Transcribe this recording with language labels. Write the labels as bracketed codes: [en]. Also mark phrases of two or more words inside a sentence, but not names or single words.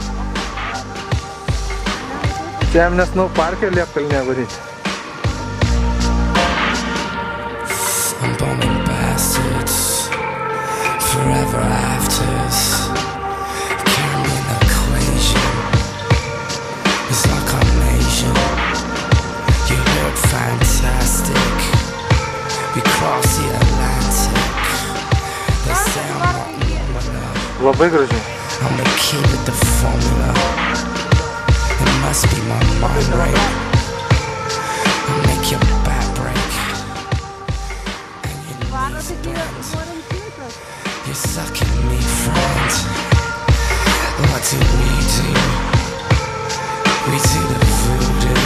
[lt] Čia jam nesnau parke Liepkalnė varyti. [en] I'm bombing bastards, forever afters, carry me an equation, it's like I'm Asian, you heard fantastic, we cross the Atlantic, they say I'm not normal enough. [lt] Labai gražiai. [en] I'm the key with the formula. It must be my mind right. I'll make your back break. And your knees bend. You're sucking me, friend. What do? We do the voodoo.